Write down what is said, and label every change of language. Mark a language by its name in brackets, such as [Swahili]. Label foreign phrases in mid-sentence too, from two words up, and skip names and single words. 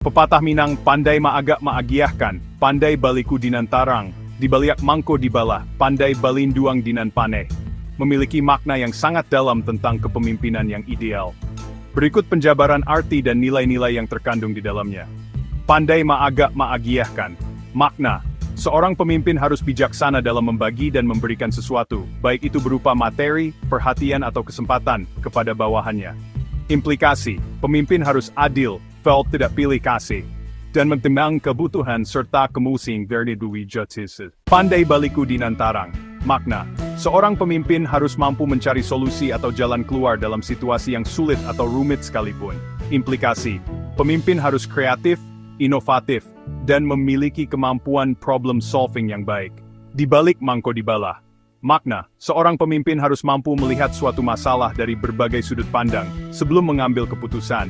[Minangkabau] Pepatah Minang, pandai maagak maagiahkan, pandai baliku dinan tarang, dibaliak mangko dibalah, pandai balinduang dinan paneh. [Indonesian] Memiliki makna yang sangat dalam tentang kepemimpinan yang ideal. Berikut penjabaran arti dan nilai-nilai yang terkandung di dalamnya. [Minangkabau] Pandai maagak maagiahkan. [Indonesian] Makna, seorang pemimpin harus bijaksana dalam membagi dan memberikan sesuatu, baik itu berupa materi, perhatian atau kesempatan, kepada bawahannya. Implikasi, pemimpin harus adil, tidak pilih kasih, dan mentimbang kebutuhan serta kemusing dari dui justice. [Minangkabau] Pandai baliku dinan tarang. [Indonesian] Makna, seorang pemimpin harus mampu mencari solusi atau jalan keluar dalam situasi yang sulit atau rumit sekalipun. Implikasi, pemimpin harus kreatif, inovatif, dan memiliki kemampuan [English] problem solving [Indonesian] yang baik. [Minangkabau] Dibalik mangko dibalah. [Indonesian] Makna, seorang pemimpin harus mampu melihat suatu masalah dari berbagai sudut pandang sebelum mengambil keputusan.